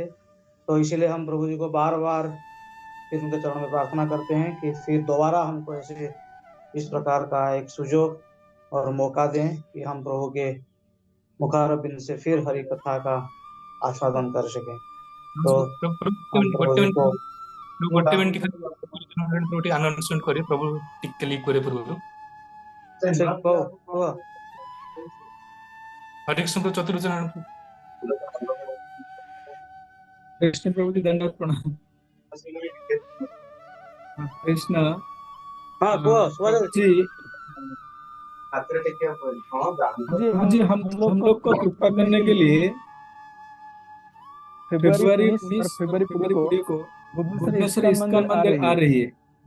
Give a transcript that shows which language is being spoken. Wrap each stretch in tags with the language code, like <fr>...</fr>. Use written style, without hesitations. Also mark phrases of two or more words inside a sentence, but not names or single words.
<hi>तो इसीलिए हम प्रभु जी को बार बार फिर उनके चरणों में प्रार्थना करते हैं कि फिर दोबारा हमको ऐसे इस प्रकार का एक सुजोग और मौका दें कि हम प्रभु के मुखारबिंद से फिर हरि कथा का आस्वादन कर सकें। तो हम प्रभु जी को</hi> <or>ଗୋଟେ ମିନିଟ ଖାଲି ଆନାଉନ୍ସମେଣ୍ଟ କରି ପ୍ରଭୁ ଟିକେ ଲିଭ୍ କରିବା ପୂର୍ବରୁ</or> <hi>को ହରେ କୃଷ୍ଣ ଚତୁର୍ଭୁଜ कृष्ण प्रभु जी, दंडवत प्रणाम। कृष्ण हाँ को प्रभु जी, प्रभु जी, हम लोग को कृपा करने के लिए फरवरी 19 और फरवरी 20 को भुवनेश्वर इस्कॉन मंदिर आ रही है।</hi>